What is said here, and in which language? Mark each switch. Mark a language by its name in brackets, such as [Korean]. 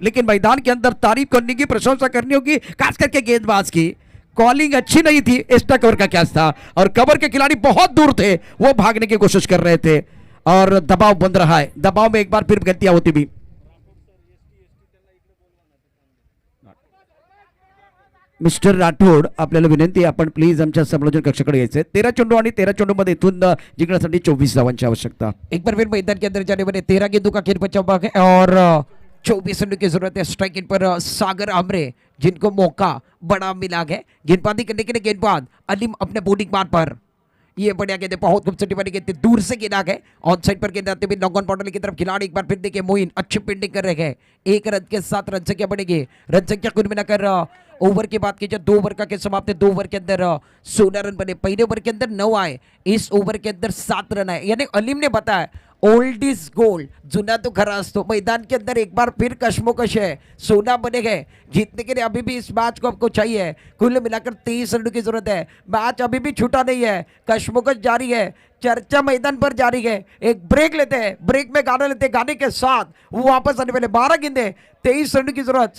[Hindi] लेकिन मैदान के अंदर तारीफ करने की, प्रशंसा करनी होगी, खास करके गेंदबाज की। कॉलिंग अच्छी नहीं थी, एक्स्ट्रा कवर का कैच था और कवर के खिलाड़ी बहुत दूर थे, वो भागने की कोशिश कर रहे थे और दबाव बन रहा है। दबाव में एक बार फिर गलतियां होती भी। [Marathi] मिस्टर राठोड, आपल्याला विनंती आहे, आपण प्लीज आमच्या समालोचन कक्षाकडे यायचे। 13 चेंडू आणि 13 चेंडूमध्ये इथून जिंकण्यासाठी 24 धावांची आवश्यकता। [Hindi] एक बार फिर मैदान के अंदर जाने वाले 13 गेंदों का खेल बचा हुआ है और 24 रनों की जरूरत है। स्ट्राइक इन पर सागर आमरे, जिनको मौका बड़ा मिला है गेंदबाजी करने के लिए। गेंदबाज अलीम अपने बॉलिंग मान पर, ये बढ़िया गेंद है, बहुत खूबसूरती वाली गेंद, दूर से गेंदा है। ऑन साइड पर गेंद आते हुए लॉन्ग ऑन बाउंड्री की तरफ खिलाड़ी एक बार फिर देखिए मोइन अच्छी फील्डिंग कर रहे हैं। 1 रन के साथ रन संख्या बढ़ेगी। रन संख्या कुल मिलाकर ओवर की बात कीजिए 2 ओवर का खेल समाप्त है। 2 ओवर के अंदर 16 रन बने, पहले ओवर के अंदर 9 आए, इस ओवर के अंदर 7 रन आए। यानी अलीम ने बताया [English] old is gold, [Marathi] जुना तो खरा असतो। [Hindi] मैदान के अंदर एक बार फिर कशमकश है, सोना बने गए। जीतने के लिए अभी भी इस मैच को आपको चाहिए। कुल मिलाकर 23 रनों की जरूरत है। मैच अभी भी छूटा नहीं है, कशमकश जारी है, चर्चा मैदान पर जारी है। एक ब्रेक लेते हैं, ब्रेक में गाना लेते हैं, गाने के साथ वो वापस आने वाले 12 गेंदे, 23 रनों की जरूरत।